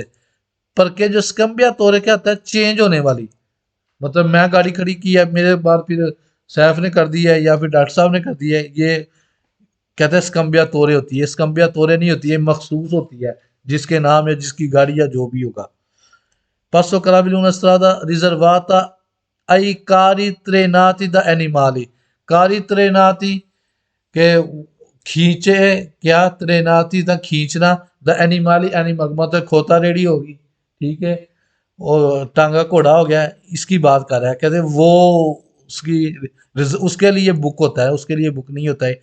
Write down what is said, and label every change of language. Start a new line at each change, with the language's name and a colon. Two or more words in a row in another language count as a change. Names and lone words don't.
Italian: parcheggio scambiatore
Hindi: क्या होता है? चेंज होने वाली। मतलब मैं गाड़ी खड़ी की है, मेरे बाद फिर सैफ ने कर दी है या फिर डॉक्टर साहब ने कर दी है, ये कहते हैं स्कम्बिया तोरे होती है। स्कम्बिया तोरे नहीं होती है, मखसूस होती है जिसके नाम या जिसकी गाड़ी या जो भी होगा।
Italian: Passo carabili una strada riservata ai carri trainati da animali। carri trainati
Hindi: के खींचे, क्या ट्रेनाती था खींचना,
Italian: da animali
Hindi: एनिमल मतलब खोता रेडी होगी, ठीक है, और टांगा घोड़ा हो गया। इसकी बात कर रहा है, कहते वो उसकी उसके लिए बुक होता है, उसके लिए बुक नहीं होता है।